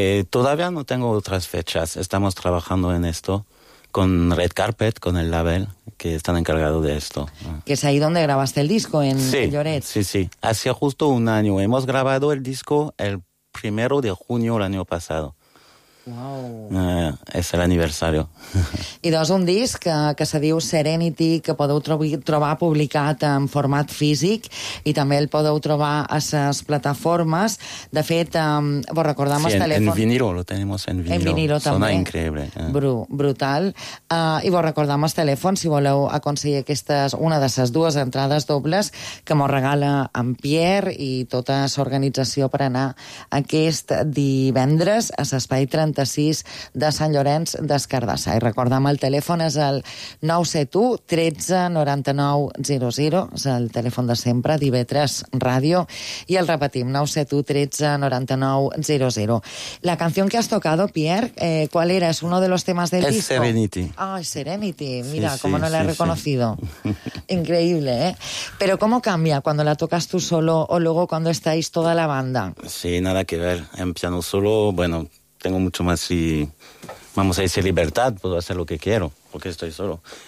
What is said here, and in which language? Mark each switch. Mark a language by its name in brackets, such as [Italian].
[Spanish] Todavía no tengo otras fechas. Estamos trabajando en esto con Red Carpet, con el label, que están encargados de esto. ¿Que es ahí donde grabaste el disco, en Lloret? Sí. Hacía justo un año. Hemos grabado el disco el 1 de junio el año pasado. Wow. [Catalan] És l'aniversari. I dos, un disc que se diu Serenity, que podeu trobar publicat en format físic i també el podeu trobar a les plataformes. De fet, vos recordem el telèfon... [Spanish] Sí, en vinilo, lo tenemos en vinilo. En vinilo també. [Catalan] Sona increïble. Brutal. I vos recordem el telèfon si voleu aconseguir una de les dues entrades dobles que mos regala en Pierre i tota l'organització per anar aquest divendres a l'Espai 36 de Sant Llorenç d'Escardassa. I recordem, el telèfon és el 971-139-00, és el telèfon de sempre, d'IB3 Ràdio, i el repetim, 971-139-00. [Spanish] La canción que has tocado, Pierre, ¿cuál era? ¿Es uno de los temas del disco? Es Serenity. Ah, Serenity, mira, sí, cómo no la he reconocido. Increíble, ¿eh? Pero ¿cómo cambia cuando la tocas tú solo o luego cuando estáis toda la banda? Sí, nada que ver. En piano solo, bueno, tengo mucho más y, vamos a decir, libertad, puedo hacer lo que quiero, porque estoy solo.